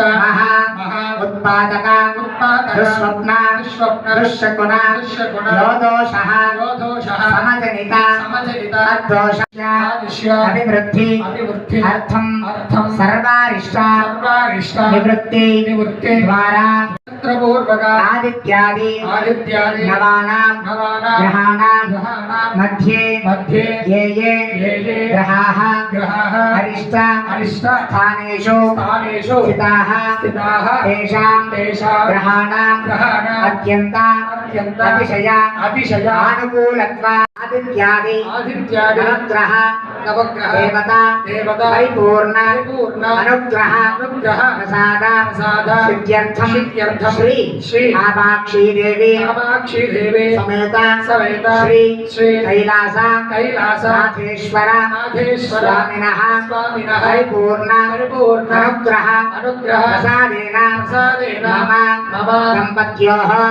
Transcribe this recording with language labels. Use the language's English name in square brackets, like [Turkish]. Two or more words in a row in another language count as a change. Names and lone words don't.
[Sanskrit] మహా ఉత్పాదక దుస్వప్న దుశ్శకున యోదోష సమజనిత తద్దోష అభివృద్ధి అర్థం సర్వారిష్ట నివృత్తి ద్వారా ఆదిత్యాది నవానాం గ్రహాణాం मध्ये मध्ये ये ये ग्रहाः अरिष्ट स्थानेषु स्थिताः तेषां ग्रहाणां अत्यन्त अतिशय आनुकूलत्वादित्यादि नवग्रह देवता परिपूर्ण अनुग्रह प्रसाद सिद्ध्यर्थं श्री कामाक्षी देवी समेत श्री कैलास नाथेश्वर स्वामिनः परिपूर्ण अनुग्रह प्रसादेन मम दम्पत्योः